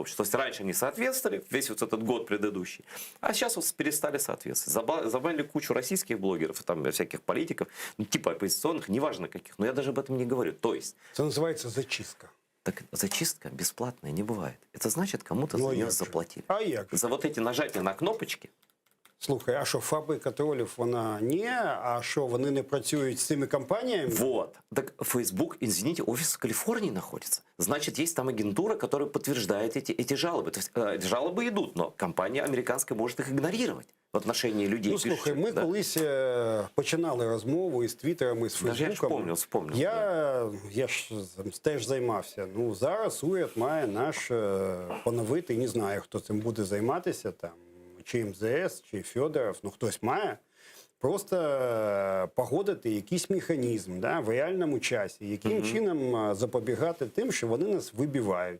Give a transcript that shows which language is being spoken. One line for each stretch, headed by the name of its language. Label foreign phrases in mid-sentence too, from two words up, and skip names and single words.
Russian: То есть раньше они соответствовали, весь вот этот год предыдущий, а сейчас вот перестали соответствовать. Забанили кучу российских блогеров, там всяких политиков, ну, типа оппозиционных, неважно каких, но я даже об этом не говорю. То есть... Это называется зачистка. Так зачистка бесплатная не бывает. Это значит, кому-то за нее заплатили.
Ukrainian: А як?
Russian: За вот эти нажатия на кнопочки.
Ukrainian: Слухай, а що фабрика тролів, вона ні? А що, вони не працюють з цими компаниями?
Russian: Вот. Так Facebook, извините, офис в Калифорнии находится. Значит, есть там агентура, которая подтверждает эти жалобы. То есть жалобы идут, но компания американская может их игнорировать в отношении людей.
Ukrainian: Ну, слухай, ми колись починали розмову із Твіттером, із Фейсбуком. Я ж вспомнив. Я ж теж займався. Ну, зараз уряд має наш поновити, не знаю, хто цим буде займатися там. Чи МЗС, чи Федоров, ну хтось має просто погодити якийсь механізм в реальному часі, яким чином запобігати тим, що вони нас вибивають.